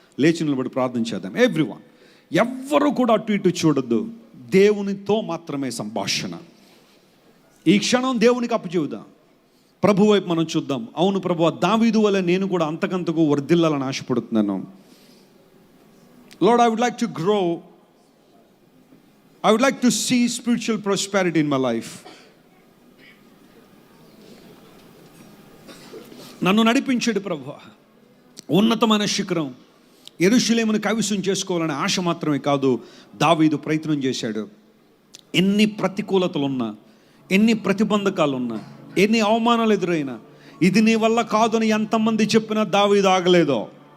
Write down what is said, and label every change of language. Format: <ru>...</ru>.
<te>లేచి నిలబడి ప్రార్థన చేద్దాం. ఎవ్రీవన్, ఎవ్వరూ కూడా అటు ఇటు చూడొద్దు. దేవునితో మాత్రమే సంభాషణ. ఈ క్షణం దేవునికి అప్పచెబుదాం. ప్రభు వైపు మనం చూద్దాం. అవును ప్రభువా, దావీదు వల్ల నేను కూడా అంతకంతకు వర్ధిల్లాలని ఆశపడుతున్నాను.</te> <en>Lord, I would like to grow. I would like to see spiritual prosperity in my life.</en> <te>నన్ను నడిపించాడు ప్రభువా ఉన్నతమైన శిఖరం యెరూషలేమును కైవసం చేసుకోవాలనే ఆశ మాత్రమే కాదు, దావీదు ప్రయత్నం చేశాడు. ఎన్ని ప్రతికూలతలున్నా, ఎన్ని ప్రతిబంధకాలున్నా, ఎన్ని అవమానాలు ఎదురైనా, ఇది నీ వల్ల కాదు అని ఎంతమంది చెప్పినా దావీదు ఆగలేదో.</te>